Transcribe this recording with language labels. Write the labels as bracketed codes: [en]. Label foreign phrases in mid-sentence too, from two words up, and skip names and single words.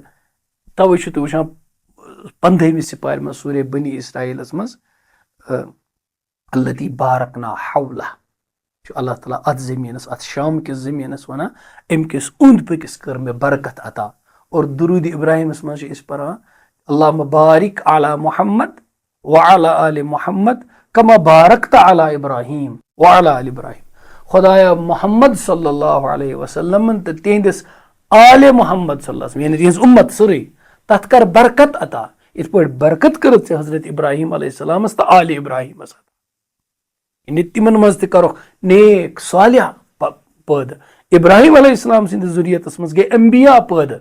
[ks] توے چھُ تُہۍ وٕچھان 15ہمہِ سِپارِ منٛز سورے بنی اسرائیلس منٛز [ar] التی بارکنا حولہ [ks] چھُ اللہ تعالیٰ اتھ زٔمیٖنس، اتھ شام کِس زٔمیٖنس ونان امہِ کِس اوٚنٛد پٔکِس کٔر مےٚ برکت عطا. اور درود ابراہیمس منٛز چھِ أسۍ پران [ar] اللہُمہ بارک علی محمد وعلی آلِ محمد کما بارکت علی ابراہیم وعلی آلِ ابراہیم. [ks] خدایا محمد [ar] صلی اللہ علیہ [ks] وسلمن تہٕ تِہنٛدِس آلِ محمد [ar] صلی اللہ علیہ وسلم [ks] یعنی تِہنٛز اُمت سٲرٕے تتھ کر برکت عطا. یِتھ پٲٹھۍ برکت کٔرٕتھ ژےٚ حضرت ابراہیم [ar] علیہ السلامس [ks] تہٕ آلِ ابراہیمس عطا. یعنی تِمن منٛز تہِ کرکھ نیک صالح پٲدٕ. ابراہیم [ar] علیہ السلام [ks] سٕنٛدِس ذُریتس منٛز گٔے انبیا پٲدٕ.